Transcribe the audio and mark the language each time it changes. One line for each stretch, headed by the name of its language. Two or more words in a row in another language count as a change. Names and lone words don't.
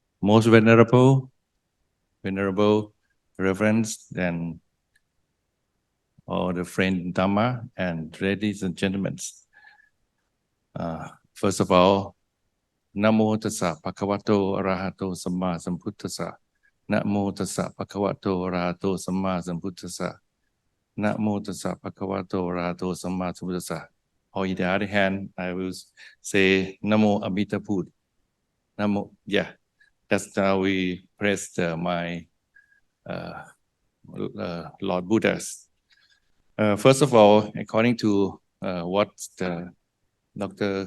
English: most venerable reverends, and all the friends in Dhamma, and ladies and gentlemen. First of all,
Pali: Namo Tassa Bhagavato Arahato Samma Sambuddhassa. Namo Tassa Bhagavato Arahato Samma Sambuddhassa. Namo Tassa Bhagavato Arahato Samma Sambuddhassa.
English: Or in the other hand, I will say
Pali: Namo Amita Buddha.
English: Namo, yeah, that's how we praise my Lord Buddhas. First of all, according to what Dr.